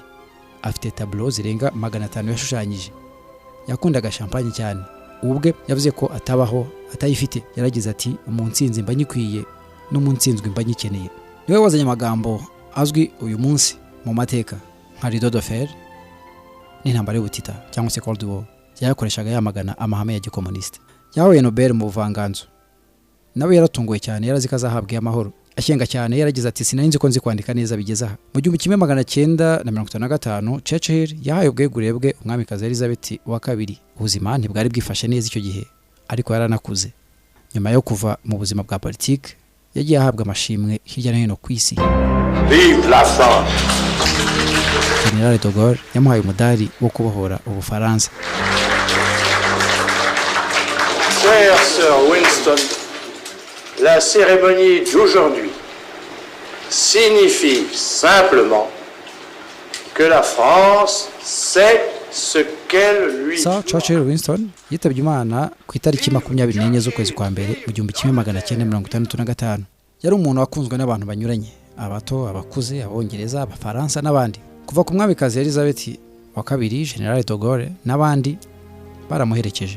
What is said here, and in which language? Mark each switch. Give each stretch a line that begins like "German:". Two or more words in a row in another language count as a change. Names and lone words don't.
Kinyarwanda: Afite tableau zirenga 500 yashushanyije. Yakundaga champagne cyane. Ubwe yavuze ko atabaho atayifite. Yaragize ati, umunsinzi mba nyikwiye n'umunsinzwe mba nyikeneye. Niwe wazanye amagambo azwi uyu munsi mu mateka nka
French: rideau de fer
Kinyarwanda: n'intambara y'ubutita cyangwa se
English: Cold War.
Kinyarwanda: Yakoreshaga yamagana amahame ya gikomuniste. Yahawe Nobel mu buvanganzo. Nawe yaratunguwe cyane, yarazi ko azahabwa amahoro. Ashyenga cyane, yaragize ati, sinari ko nzi kwandika neza bigeze aha. Mu 1955 Churchill yahaye ubwegure bwe umwamikazi Elizabeth wa kabiri. Ubuzima ntibwari bwifashe neza icyo gihe, ariko yaranakuze. Nyuma yo kuva mu buzima bwa politiki, yagiye ahabwa amashimwe hirya no hino ku isi.
French: Vive la France!
Kinyarwanda: General de Gaulle yamuhaye umudari wo kubohora Ubufaransa.
French: Cher Sir Winston, la cérémonie d'aujourd'hui signifie simplement que la France sait ce qu'elle lui doit.
Kinyarwanda: Churchill Winston yitabye Imana ku itariki 24 z'ukwezi kwa mbere mu 1965. Yari umuntu wakunzwe n'abantu banyuranye, abato, abakuze, Abongereza, Abafaransa n'abandi. Kuva ku mwamikazi Elizabeth wa kabiri, General de Gaulle n'abandi baramuherekeje.